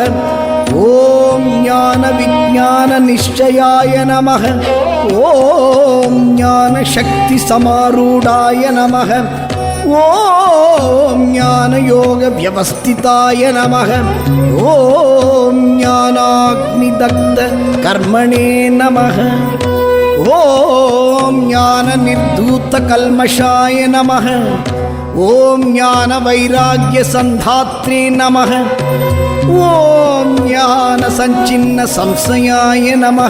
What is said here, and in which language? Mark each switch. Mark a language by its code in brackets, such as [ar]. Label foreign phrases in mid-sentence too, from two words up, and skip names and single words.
[sa] ॐ ज्ञानविज्ञाननिश्चयाय नमः। ॐ ज्ञानशक्तिसमारूढाय नमः। ॐ ज्ञानयोगव्यवस्थिताय नमः। ॐ ज्ञानाग्नि दग्ध कर्मणे नमः. ॐ ज्ञान निर्धूत कल्मषाय नमः. ॐ ज्ञान वैराग्य सन्दात्रे नमः. ॐ ज्ञान सञ्छिन्न संशयाय नमः.